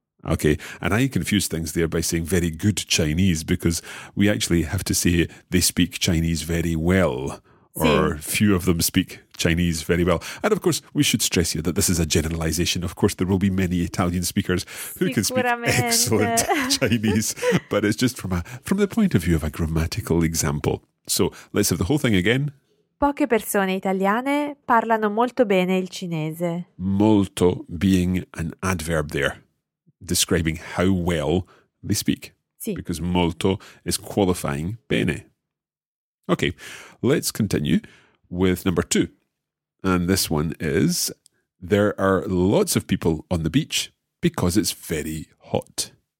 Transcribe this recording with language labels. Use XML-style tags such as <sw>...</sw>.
<en>Okay, and I confuse things there by saying very good Chinese, because we actually have to say they speak Chinese very well, or few of them speak Chinese very well. And of course, we should stress here that this is a generalization. Of course, there will be many Italian speakers who can speak excellent Chinese, but it's just from the point of view of a grammatical example. So let's have the whole thing again.</en> <it>Poche persone italiane parlano molto bene il cinese.</it> <en>Molto being an adverb there, describing how well they speak.</en> <it>Sì.</it> <en>Because molto is qualifying bene. Okay, let's continue with number two. And this one is, there are lots of people on the beach because it's very hot.</en>